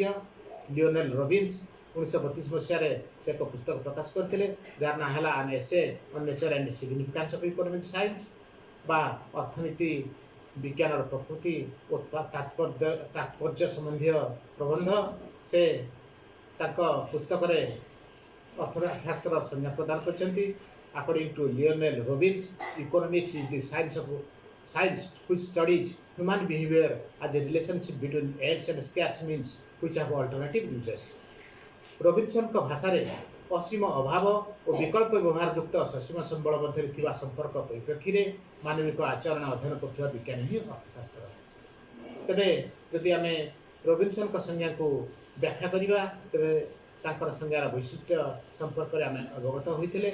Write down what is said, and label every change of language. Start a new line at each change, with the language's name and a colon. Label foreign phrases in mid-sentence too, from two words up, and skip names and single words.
Odia: ଲିଓନେଲ୍ ରବିନ୍ସ 1932 ମସିହାରେ ସେ ଏକ ପୁସ୍ତକ ପ୍ରକାଶ କରିଥିଲେ ଯାହାର ନାଁ ହେଲା ଆନ୍ ଏସେ ଅନ୍ ନେଚର୍ ଆଣ୍ଡ ସିଗ୍ନିଫିକାନ୍ସ ଅଫ୍ ଇକୋନୋମିକ୍ ସାଇନ୍ସ, ବା ଅର୍ଥନୀତି ବିଜ୍ଞାନର ପ୍ରକୃତି ଓ ତାତ୍ପର୍ଯ୍ୟ ସମ୍ବନ୍ଧୀୟ ପ୍ରବନ୍ଧ। ସେ ତାଙ୍କ ପୁସ୍ତକରେ ଅର୍ଥଶାସ୍ତ୍ରର ସଂଜ୍ଞା ପ୍ରଦାନ କରିଛନ୍ତି।
English: According to Lionel Robbins, economics is the science which studies human behavior as a relationship between ends and scarce means which have alternative uses.
Odia: ରବିନ୍ସନଙ୍କ ଭାଷାରେ ଅସୀମ ଅଭାବ ଓ ବିକଳ୍ପ ବ୍ୟବହାର ଯୁକ୍ତ ସସୀମ ସମ୍ବଳ ମଧ୍ୟରେ ଥିବା ସମ୍ପର୍କ ପରିପ୍ରେକ୍ଷୀରେ ମାନବିକ ଆଚରଣ ଅଧ୍ୟୟନ କରୁଥିବା ବିଜ୍ଞାନ ହିଁ ଅର୍ଥଶାସ୍ତ୍ର। ତେବେ ଯଦି ଆମେ ରବିନ୍ସନଙ୍କ ସଂଜ୍ଞାକୁ ବ୍ୟାଖ୍ୟା କରିବା, ତେବେ ତାଙ୍କର ସଂଜ୍ଞାର ବୈଶିଷ୍ଟ୍ୟ ସମ୍ପର୍କରେ ଆମେ ଅବଗତ ହୋଇଥିଲେ।